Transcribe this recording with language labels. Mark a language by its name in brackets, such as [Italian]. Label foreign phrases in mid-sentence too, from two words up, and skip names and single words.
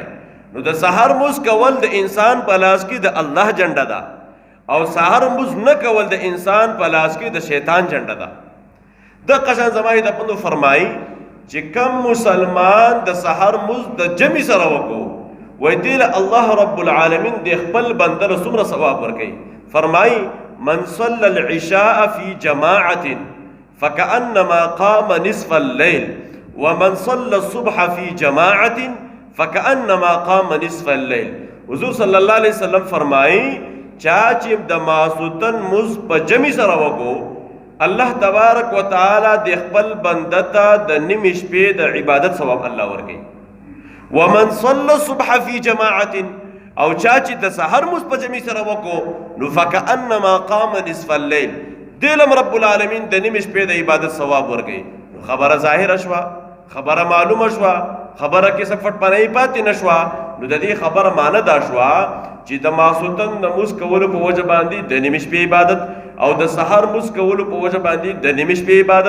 [Pashto] نو د سحر مونځ کول د انسان په لاس کې د الله جنډه ده، او سحر مونځ نه کول د انسان په لاس کې د شیطان جنډه ده. د قشان زمای د پندو فرمایي چې کم مسلمان د سحر مونځ د جمع سره وکړو وای دی له الله [Arabic] رب العالمین [Pashto] د خپل بنده له څومره ثواب ورکوي. [Arabic] فرمایي من صلى العشاء في جماعة فكأنما قام نصف الليل ومن صلى الصبح في جماعة فكأنما قام نصف الليل. [Pashto] حضور [Arabic] صلی الله علیه وسلم [Pashto] فرمایي چا چې د ماسوتن مز په جمع سره وکړو الله [Arabic] تبارک وتعالى [Pashto] د خپل بنده ته د نیمې شپې د عبادت ثواب الله ورکوي. [Arabic] ومن صلى الصبح في جماعة [Pashto] او چا چې د سحر مز په جمع سره وکړو نو [Arabic] فکأنما قام نصف الليل، [Pashto] دلم [Arabic] رب العالمین [Pashto] د نیمې شپې د عبادت ثواب ورکوي. خبره ظاهره شوه، خبره معلومه شوه، خبره کې څه پټ پنۍ پاتې نه شوه. نو د دې خبره معنی دا شوه چې د ماسوتن د مز کولو په وجه باندې د نیمې شپې عبادت او د سحر مز کولو په وجه باندې د نیمې شپې عبادت.